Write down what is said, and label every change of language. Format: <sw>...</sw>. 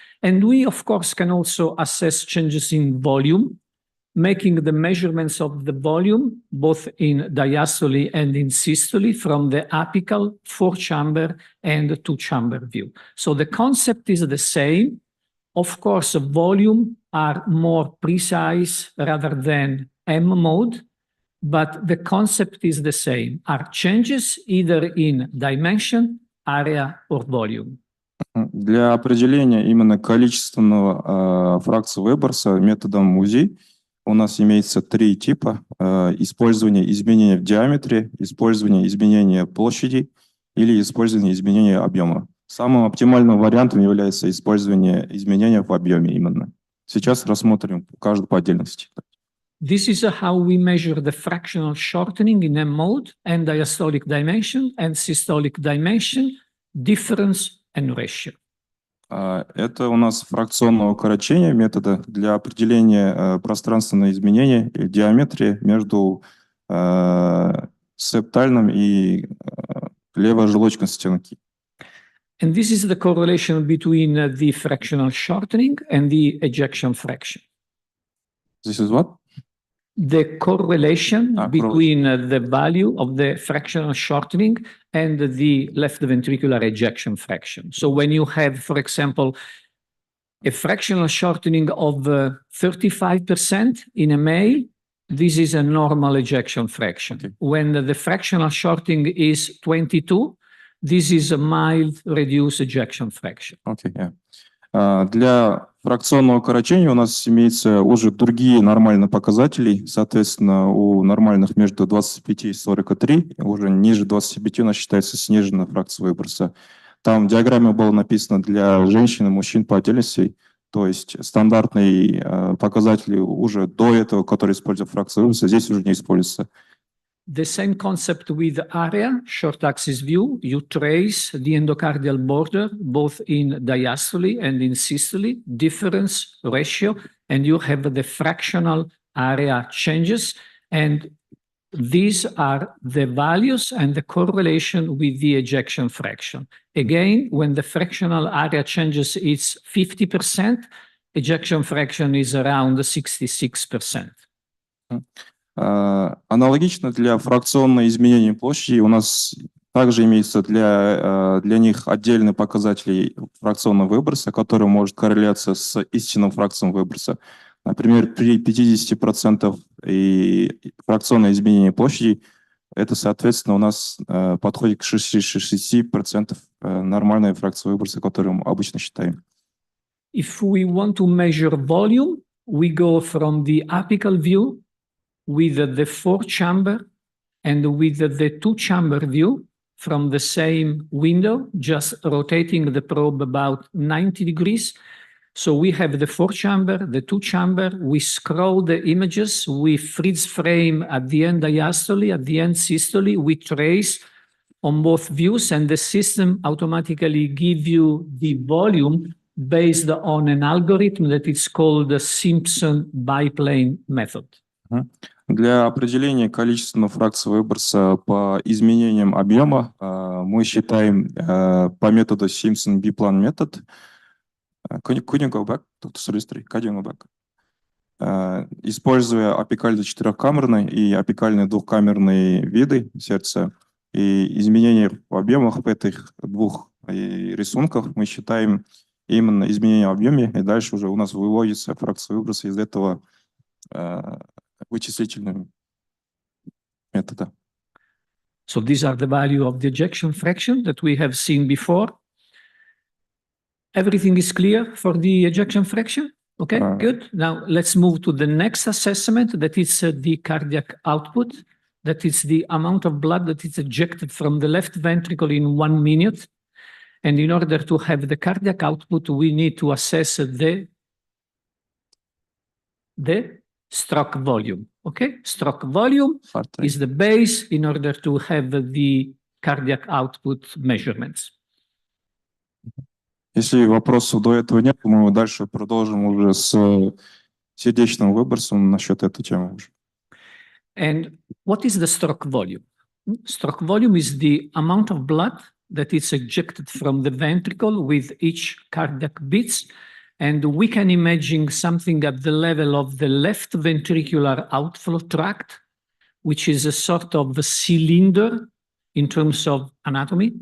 <en>And we, of course, can also assess changes in volume, making the measurements of the volume, both in diastole and in systole, from the apical, four-chamber, and two-chamber view. So the concept is the same. Of course, volume are more precise rather than M mode, but the concept is the same. Are changes either in dimension, area, or volume.</en> <ru>Для определения именно количественного фракции выброса методом УЗИ у нас имеется три типа: использование изменения в диаметре, использование изменения площади или использование изменения объема. Самым оптимальным вариантом является использование изменения в объеме именно. Сейчас рассмотрим каждую по отдельности.</ru> <en>This is how we measure the fractional shortening in M mode and diastolic dimension and systolic dimension, difference and ratio.</en> <ru>Это у нас фракционное укорочение метода для определения пространственного изменения и диаметрии между септальным и левожелудочной стенки.</ru> <en>And this is the correlation between the fractional shortening and the ejection fraction. This is what? The correlation between the value of the fractional shortening and the left ventricular ejection fraction. So when you have, for example, a fractional shortening of 35% in a male, this is a normal ejection fraction. Okay. When the fractional shortening is 22, this is a mild reduced ejection fraction. Okay, yeah.</en> <ru>Для фракционного укорочения у нас имеются уже другие нормальные показатели. Соответственно, у нормальных между 25 и 43, уже ниже 25 у нас считается сниженная фракция выброса. Там в диаграмме было написано для женщин и мужчин по отдельности, то есть стандартные показатели уже до этого, которые используют фракцию выброса, здесь уже не используются.</ru> <en>The same concept with area, short axis view. You trace the endocardial border, both in diastole and in systole, difference ratio, and you have the fractional area changes. And these are the values and the correlation with the ejection fraction. Again, when the fractional area changes is 50%, ejection fraction is around 66%.</en> <ru>Аналогично для фракционного изменения площади у нас также имеется для них отдельные показатели фракционного выброса, который может корреляться с истинным фракцией выброса. Например, при 50% и фракционное изменение площади, это, соответственно, у нас подходит к 60% нормальной фракции выброса, которую мы обычно считаем.</ru> <en>If we want to measure volume, we go from the apical view with the four-chamber and with the two-chamber view from the same window, just rotating the probe about 90 degrees. So we have the 4-chamber, the 2-chamber, we scroll the images, we freeze frame at the end diastole, at the end systole, we trace on both views, and the system automatically gives you the volume based on an algorithm that is called the Simpson biplane method.</en> <ru>Для определения количественного фракции выброса по изменениям объема мы считаем по методу Simpson biplane метод.</ru> <en>Could you go back to the Could you go back?</en> <ru>Используя апикально четырехкамерный и апикальные двухкамерные виды сердца и изменения в объемах в этих двух рисунках, мы считаем именно изменения в объеме, и дальше уже у нас выводится фракция выброса из этого вычислительного метода.</ru> <en>So these are the value of the ejection fraction that we have seen before. Everything is clear for the ejection fraction? Okay, good. Now let's move to the next assessment, that is the cardiac output. That is the amount of blood that is ejected from the left ventricle in 1 minute. And in order to have the cardiac output, we need to assess the stroke volume. Okay, stroke volume is the base in order to have the cardiac output measurements.</en> <ru>Если вопросов до этого нет, мы дальше продолжим уже с сердечным выбросом насчет этой темы.</ru> <en>And what is the stroke volume? Stroke volume is the amount of blood that is ejected from the ventricle with each cardiac beats. And we can imagine something at the level of the left ventricular outflow tract, which is a sort of a cylinder in terms of anatomy.</en>